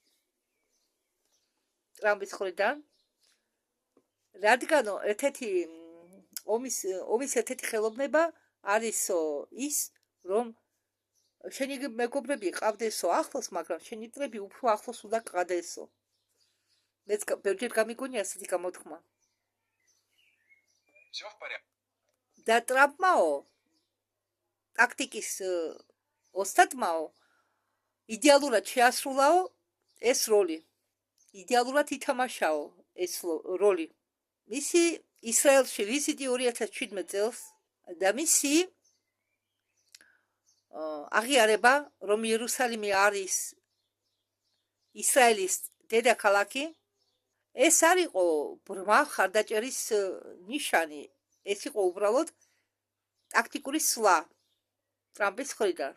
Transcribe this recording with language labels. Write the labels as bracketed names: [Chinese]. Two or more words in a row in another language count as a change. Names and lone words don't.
[Georgian] ტრამპის მხრიდან, რადგან ერთ-ერთი ომის ერთ-ერთი ხელოვნება არისო ის, რომ შენი მეგობრები ყავდესო ახლოს, მაგრამ შენი წრები უფრო ახლოს უნდა ყადესო. მეც ბევრჯერ გამიგონია ასეთი გამოთქმა. [Russian] Всё в порядке. [Georgian] და ტრამპმაო ტაქტიკის ოსტატმაო იდეალურად შეასრულაო ეს როლი. იდეალურად ითამაშაო ეს როლი. მისი ისრაელში ვიზიტი 2017 წელს და მისი აღიარება, რომ იერუსალიმი არის ისრაელის დედაქალაქი, ეს არ იყო ბრმა ხარდაჭერის ნიშანი, ეს იყო უბრალოდ ტაქტიკური სვლა ტრამპის მხრიდან.